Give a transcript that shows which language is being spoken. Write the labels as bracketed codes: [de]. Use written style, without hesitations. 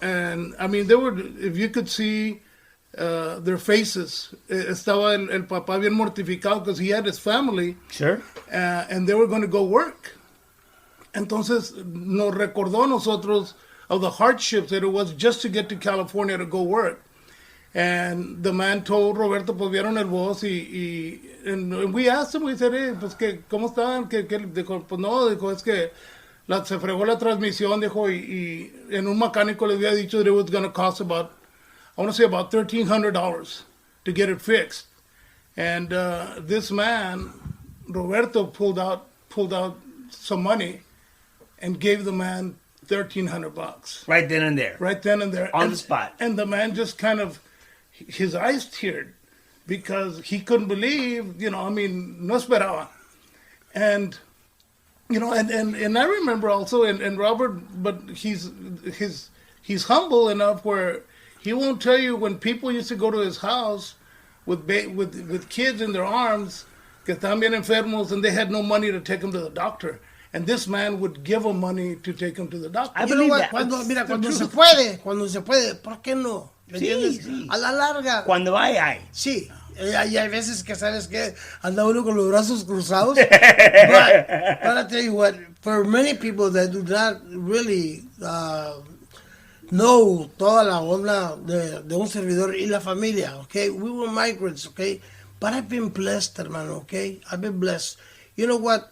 [en] And, I mean, they were, if you could see their faces. [es] Estaba el papá bien mortificado [en] because he had his family. Sure. And they were going to go work. [es] Entonces nos recordó a nosotros [en] of the hardships that it was just to get to California to go work. And the man told Roberto, [es] pues vieron el voz [en] and we asked him, we said, hey, [es] pues que, ¿cómo estaban? Dijo, pues no, dijo, es que se fregó la transmisión, dijo, y en un mecánico le había dicho [en] that it was going to cost about, I want to say about $1,300 to get it fixed. And this man, Roberto, pulled out some money and gave the man $1,300. Right then and there. Right then and there. On the spot. And the man just kind of, his eyes teared because he couldn't believe, [es] no esperaba. [en] And, and I remember also, and Robert, but he's humble enough where he won't tell you when people used to go to his house with kids in their arms [es] que estaban bien enfermos [en] and they had no money to take them to the doctor. And this man would give them money to take them to the doctor. I believe that. [es] Cuando se puede, ¿por qué no? ¿Me entiendes? Sí. A la larga. Cuando hay. Sí. Y hay veces que, ¿sabes qué? Anda uno con los brazos cruzados. [en] But I tell you what, for many people that do not really know [es] toda la onda de un servidor y la familia, [en] okay? We were migrants, okay? But I've been blessed, hermano, okay? I've been blessed. You know what?